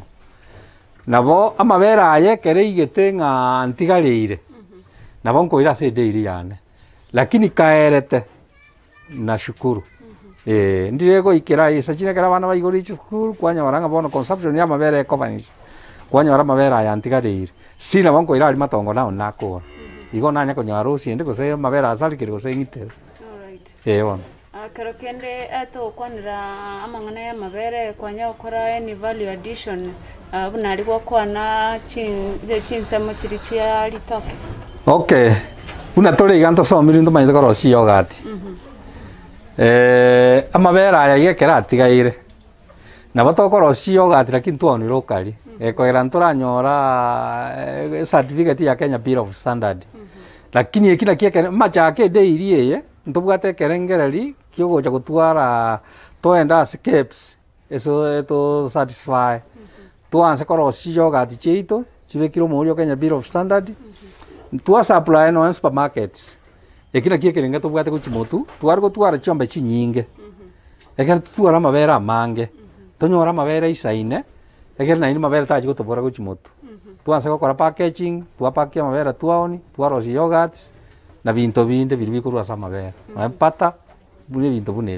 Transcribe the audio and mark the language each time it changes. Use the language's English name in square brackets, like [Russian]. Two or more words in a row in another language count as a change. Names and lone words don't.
[Gusii] nabo amabere aya ekero igete ng'a ntigareire nabo nkoira ase edairy yane lakini kaerete nashukuru ndire goikera isa chine kera bana baigori school kwanyora ng'a bono consumption ya amabere ekobanisha kwanyora amabere aya ntigareire sina bo nkoira ari matongo nao nakora igo nanya konyara osiende gose amabere asarikire gose ng'itero bono kero kende togokwanera amang'ana ya amabere kwanya gokora any [English] value addition [Gusii] buna ari gwakwana chinsemo chiri chia ritoke okay buna tore iga ntosomire ntomanyete korosia yogati amabere aya igekera atigaire nabo tokorosia yogati lakini twaonire okari ekogera ntoranyora certificate ya Kenya Bureau of Standard lakini eki nakiekere machake edairy eye ntobwate ekerengereri kiogocha gotwara toenda ase KEBS eso [English] to satisfy [Gusii] twanse korosia yogati chiaito chibekire omorio Kenya Bureau of Standard twa supply no supermarkets eki nakiekere nge tobwate gochimotu twari gotwara chiombe chinyinge ekero tutwara amabere amange tonyora amabere isaine ekero naini mabere tachi gotobora gochimotu twanse gokora packaging twapakia amabere twaoni twarosia yogurts na binto binde biri bikorwa ase amabere mpata bune binto bune